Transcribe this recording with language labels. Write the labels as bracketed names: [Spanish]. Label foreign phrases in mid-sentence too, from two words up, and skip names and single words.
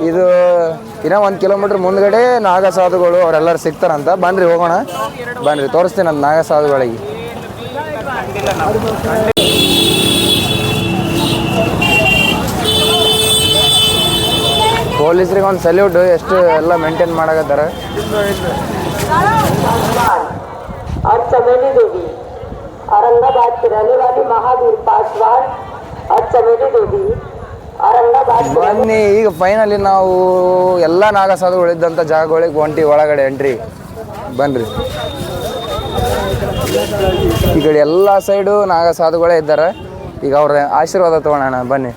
[Kannada] ಇದು ಇನ್ನೂ 1 ಕಿಲೋಮೀಟ್ರ್ ಮುಂದ್ಗಡೆ ನಾಗಸಾಧುಗಳು ಅವರೆಲ್ಲರೂ ಸಿಗ್ತಾರಂತ. ಬನ್ರಿ ಹೋಗೋಣ, ಬನ್ರಿ ತೋರಿಸ್ತೀನಿ ಅಂತ ನಾಗಸಾಧುಗಳಿಗೆ. ಪೊಲೀಸ್ರಿಗೆ ಒಂದು ಸಲ್ಯೂಟ್, ಎಷ್ಟು ಎಲ್ಲ ಮೇಂಟೈನ್ ಮಾಡಕತ್ತಾರ. [Hindi] और चमेली देवी औरंगाबाद की रहने वाली महावीर पासवान और चमेली देवी औरंगाबाद [Kannada] ಬನ್ನಿ ಈಗ ಫೈನಲಿ ನಾವು ಎಲ್ಲ ನಾಗಸಾಧುಗಳಿದ್ದಂಥ ಜಾಗಗಳಿಗೆ ಹೊಂಟಿ ಒಳಗಡೆ ಎಂಟ್ರಿ. ಬನ್ರಿ, ಈ ಕಡೆ ಎಲ್ಲ ಸೈಡು ನಾಗಸಾಧುಗಳೇ ಇದ್ದಾರೆ. ಈಗ ಅವ್ರ ಆಶೀರ್ವಾದ ತೊಗೊಳ್ಳೋಣ ಬನ್ನಿ.